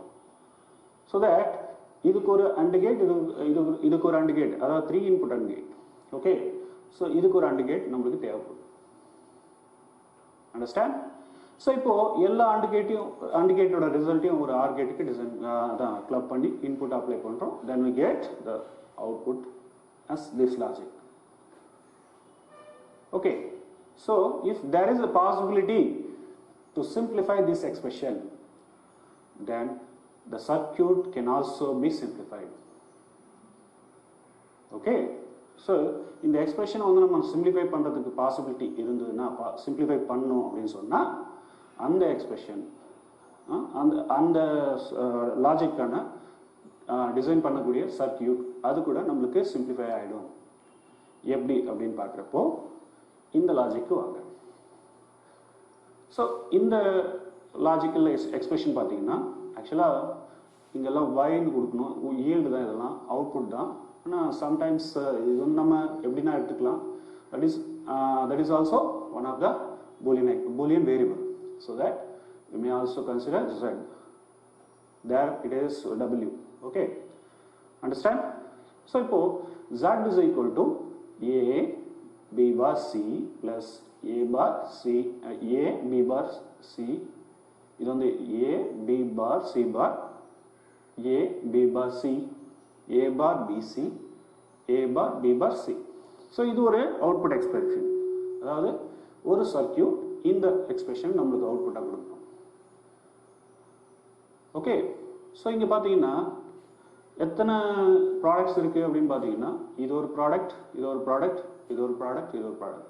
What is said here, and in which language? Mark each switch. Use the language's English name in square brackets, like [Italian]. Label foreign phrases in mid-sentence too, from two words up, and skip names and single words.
[English] so that [Tamil] இதுக்கு ஒரு [English] AND gate, [Tamil] இதுக்கு ஒரு [English] AND gate, [Tamil] அதாவது 3 [English] input AND gate. [Tamil] ஓகே. ஸோ இதுக்கு ஒரு [English] AND gate [Tamil] நம்மளுக்கு தேவைப்படும். அண்டர்ஸ்டாண்ட்? ஸோ இப்போது எல்லா AND கேட்டோட ரிசல்ட்டையும் ஒரு OR கேட்டுக்கு டிசைன் அதான் கிளப் பண்ணி [English] input apply [Tamil] பண்ணுறோம். [English] தென் we get the output as this logic. Okay, so if there is a possibility to simplify this expression, then the circuit can also be simplified. Okay, so [Tamil] இந்த எக்ஸ்பிரஷனை வந்து நம்ம சிம்பிளிஃபை பண்ணுறதுக்கு பாசிபிலிட்டி இருந்ததுன்னா சிம்பிளிஃபை பண்ணோம் அப்படின்னு சொன்னால் அந்த எக்ஸ்பிரஷன் அந்த லாஜிக்கான டிசைன் பண்ணக்கூடிய சர்க்கியூட் அது கூட நம்மளுக்கு சிம்பிளிஃபை ஆகிடும். எப்படி அப்படின்னு பார்க்குறப்போ இந்த லாஜிக்கு வாங்க. ஸோ இந்த [English] logical expression [Tamil] பார்த்தீங்கன்னா ஆக்சுவலாக இங்கெல்லாம் வைன்னு கொடுக்கணும், ஈல்டு தான், இதெல்லாம் அவுட்புட் தான். ஆனால் சம்டைம்ஸ் இது வந்து நம்ம எப்படின்னா எடுத்துக்கலாம், [English] that is also one of the Boolean variable. so that you may also consider Z. There it is W. Okay, understand? So இப்போ Z is equal to A B bar C plus A bar C A B bar C. [Tamil] இது வந்து [English] A B bar C bar A B bar C A bar B C A bar B bar C. [Tamil] ஸோ இது ஒரு [English] output expression, [Tamil] அதாவது ஒரு சர்க்கியூட் இந்த எக்ஸ்பிரஷன் நம்மளுக்கு அவுட்புட்டாக கொடுக்கும். [English] okay, so [Tamil] இங்கே பார்த்தீங்கன்னா எத்தனை ப்ராடக்ட்ஸ் இருக்குது அப்படின்னு பார்த்தீங்கன்னா இது ஒரு ப்ராடக்ட், இது ஒரு ப்ராடக்ட், இது ஒரு ப்ராடக்ட், இது ஒரு ப்ராடக்ட்.